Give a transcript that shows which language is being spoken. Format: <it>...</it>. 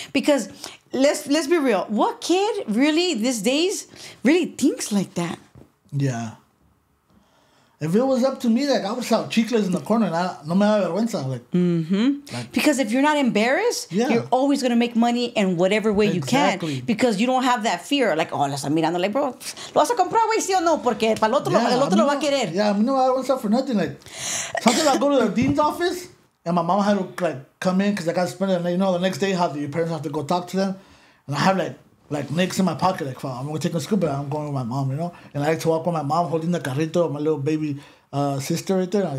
<en>Because let's be real, what kid really these days really thinks like that? Yeah. If it was up to me, like, I would sell chicles in the corner and</en> <es>no me da vergüenza.</es> <en>Like, Because if you're not embarrassed, Yeah. you're always going to make money in whatever way Exactly. you can. Because you don't have that fear.</en> <es>Like, oh, lo están mirando. Like, bro, ¿lo vas a comprar, güey, sí o no? Porque para el otro, el otro lo va a querer.</es> <en>Yeah, I mean, no, I don't sell for nothing. Like, sometimes I go to the dean's office and my mom had to, like, come in because I got to spend it. And, you know, the next day, your parents have to go talk to them. And I have, like nicks in my pocket, like, I'm going to take a scoop, but I'm going with my mom, you know? And I like to walk with my mom holding the carrito, my little baby sister right there.</en>